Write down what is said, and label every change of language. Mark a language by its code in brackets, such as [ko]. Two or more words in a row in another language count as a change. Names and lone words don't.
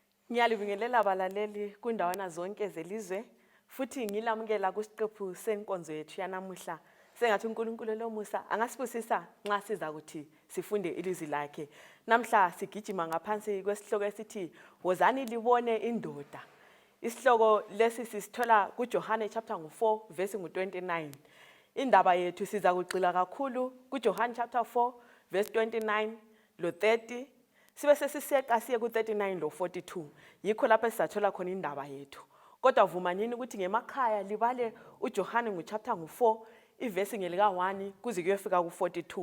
[nd] Ngiyalibingelela abalaleli kundawana zonke zelizwe futhi ngilamukela kusiqephu senkonzo yethu yanamuhla. Sengathi uNkulunkulu lomusa angasibusisa nxa siza ukuthi sifunde ilizwi lakhe. Namhla sigijima ngaphansi kwesihloko esithi Wozani Libone indoda. Isihloko lesi sisithola kuJohane [en] chapter 4 verse 29. [nd] Indaba yethu siza kugxila kakhulu kuJohane [en] chapter 4 verse 29 [nd] lo 30. Sibe sesiseqa siye ku-39 lo 42. Yikho lapho sisathola khona indaba yethu. Kodwa vumanini ukuthi ngemakhaya libale uJohane chapter 4 ivesi ngelika 1 kuze kuyofika ku-42.